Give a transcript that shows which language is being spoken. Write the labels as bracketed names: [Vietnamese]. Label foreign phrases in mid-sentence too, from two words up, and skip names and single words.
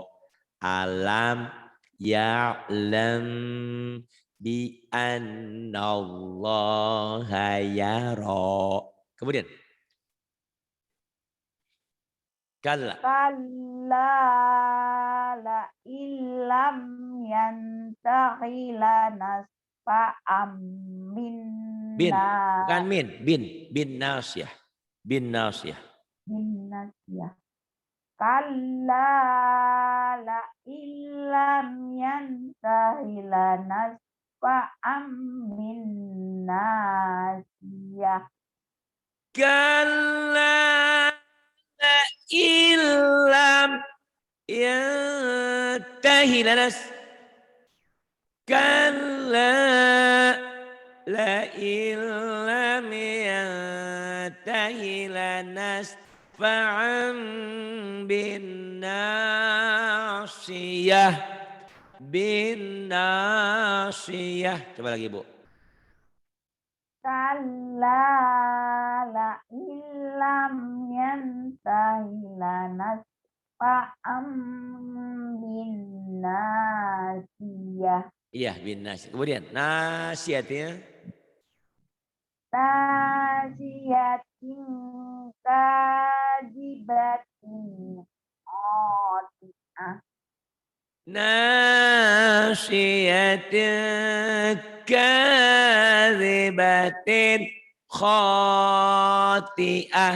[Arabic] ألم يعلم بأن الله يرى. [Indonesian] Kemudian kalla [Arabic] لئن لم ينته لنسفعا بال [Indonesian] bukan [Arabic] بالناصية. كلا لئن لم ينته لنسفعا بالناصية. كلا لئن لم ينته لنس. كلا لئن لم ينته لنسفعا بالناصية. [Indonesian] Coba lagi Bu. [Arabic] كلا لئن لم ينته لنسفعا بالناصية. [Indonesian] Iya [Arabic] بالناصية. [Indonesian] Kemudian nasiyatnya [Arabic] ناصية كاذبة خاطئة. ناصية كاذبة خاطئة.